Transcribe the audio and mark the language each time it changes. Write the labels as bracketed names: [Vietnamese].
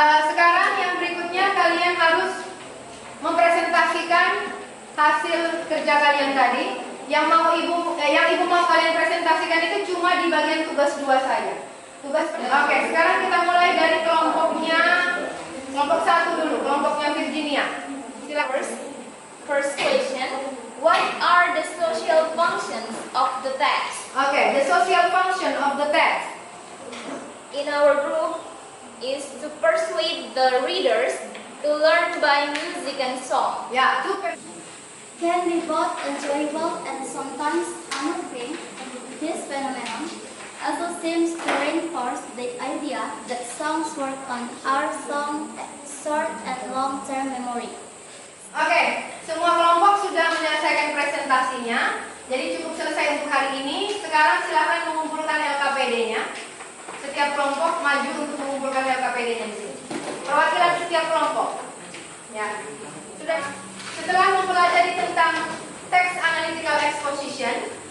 [Indonesian] Sekarang yang berikutnya kalian harus mempresentasikan hasil kerja kalian tadi. Yang ibu mau kalian presentasikan itu cuma di bagian tugas 2 saja. Oke, sekarang kita mulai dari kelompok 1 dulu, kelompoknya Virginia. Silakan. [English] First question, what are the social functions of the text? Okay, the social function of the text. In our group is to persuade the readers to learn by music and song. Ya, Can be both enjoyable and sometimes unnerving. This phenomenon also seems to reinforce the idea that songs work on our short and long-term memory. [Indonesian] Oke, semua kelompok sudah menyelesaikan presentasinya. Jadi cukup selesai untuk hari ini. Sekarang silakan mengumpulkan LKPD-nya. Setiap kelompok maju untuk mengumpulkan LKPD-nya di sini. Perwakilan setiap kelompok. Ya, sudah. Setelah mempelajari tentang text analytical exposition,